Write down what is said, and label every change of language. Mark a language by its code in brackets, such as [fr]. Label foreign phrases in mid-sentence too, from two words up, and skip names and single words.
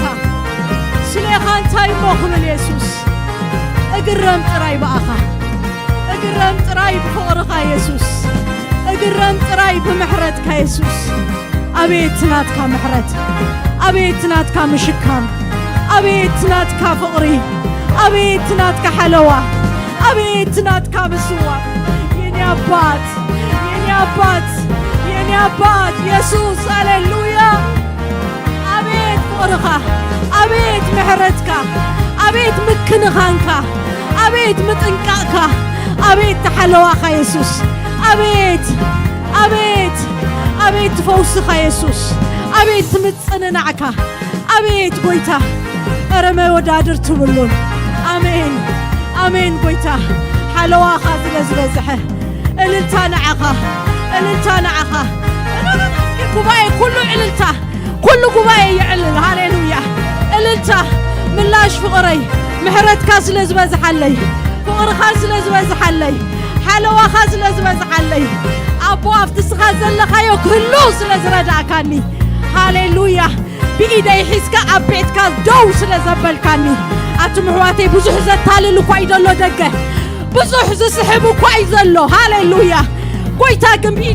[ti] ስለኻ እንታይ ሞ ክብል ኢየሱስ እግረም ጥራይ ባእኻ እግረም ጥራይ ብፍቕርኻ ኢየሱስ እግረም ጥራይ ብምሕረትካ ኢየሱስ አቤት ናትካ ምሕረት አቤት ናትካ ምሽካም አቤት ናትካ ፍቕሪ አቤት ናትካ ሓለዋ አቤት ናትካ ምስዋ [am] የኔ አባት የኔ አባት የኔ አባት [ti] ኢየሱስ ሃሌሉያ አቤት ፍቕርኻ አቤት ምሕረትካ አቤት ምክንኻንካ አቤት ምጥንቃቕካ አቤት ተሓለዋኻ ኢየሱስ አቤት አቤት አቤት ፈውስኻ ኢየሱስ አቤት ምጽንናዕካ አቤት ጎይታ ኧረ መወዳድር ትብሉን አሜን አሜን ጎይታ ሓለዋኻ ስለዝበዝሐ እልልታ ንዓኻ እልልታ ንዓኻ ጉባኤ ኩሉ እልልታ ኩሉ ጉባኤ ይዕልል ሃሌሉያ እልልታ ምላሽ ፍቕረይ ምሕረትካ ስለዝበዝሐለይ ፍቕርኻ ስለዝበዝሐለይ ሓለዋኻ ስለዝበዝሐለይ አቦ አፍትስኻ ዘለኻዮ ክህሉ ስለዝረዳእካኒ ሃሌሉያ ብኢደይ ሒዝካ ኣብ ቤትካ ደው ስለዘበልካኒ ኣቲ ምሕዋተይ ብዙሕ ዘታልል እኳ እዩ ዘሎ ደገ ብዙሕ ዝስሕብ እኳ እዩ ዘሎ ሃሌሉያ ጎይታ ግን